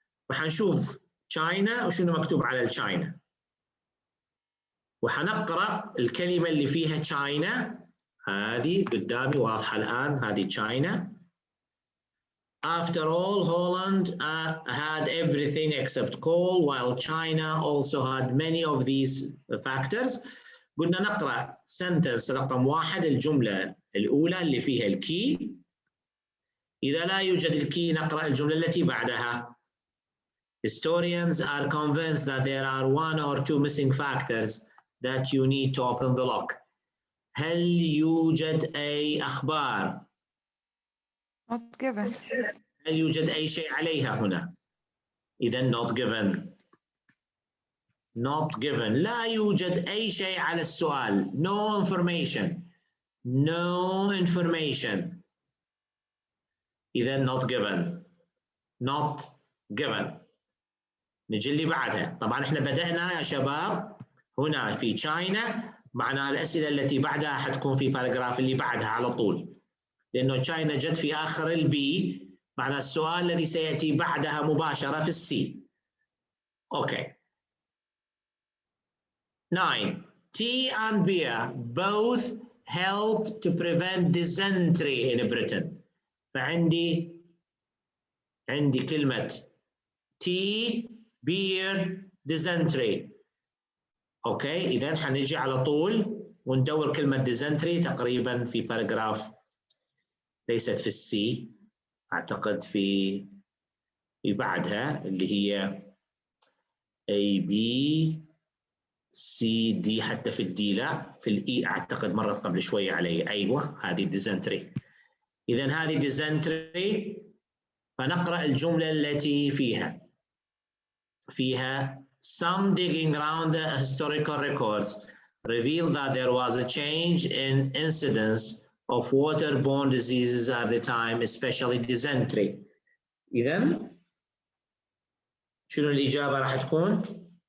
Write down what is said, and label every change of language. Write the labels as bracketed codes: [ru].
[ar] وحنشوف China وشنو مكتوب على الشاينا، وحنقرأ الكلمة اللي فيها China. هذه قدامي واضحة الآن، هذه China. [en] After all, Holland had everything except coal, while China also had many of these factors. [ar] قلنا نقرأ sentence رقم 1 الجملة الأولى اللي فيها الكي. إذا لا يوجد الكي نقرأ الجملة التي بعدها. [en] Historians are convinced that there are 1 or 2 missing factors that you need to open the lock. [ar] هل يوجد أي أخبار؟ [en] Not given. [ar] هل يوجد أي شيء عليها هنا؟ إذا not given. [en] Not given. [ar] لا يوجد أي شيء على السؤال. [en] No information. No information. [ar] إذا not given. [en] Not given. [ar] نجي اللي بعدها. طبعا احنا بدأنا يا شباب هنا في China، معناها الأسئلة التي بعدها حتكون في باراجراف اللي بعدها على طول، لأنه China جت في آخر البي، معنى السؤال الذي سيأتي بعدها مباشرة في السي. أوكي. 9. [en] Tea and beer both helped to prevent dysentery in Britain. [ar] فعندي كلمة tea, beer, dysentery. أوكي، إذن حنجي على طول وندور كلمة dysentery تقريبا في باراجراف ليست في السي، أعتقد في بعدها اللي هي A B C D، حتى في الدي لا، في الإي أعتقد مرت قبل شوية علي. أيوة هذه dysentery. إذن هذه dysentery. فنقرأ الجملة التي فيها [en] some digging around the historical records revealed that there was a change in incidence of waterborne diseases at the time, especially dysentery. [ar] إذن شنو الإجابة راح تكون؟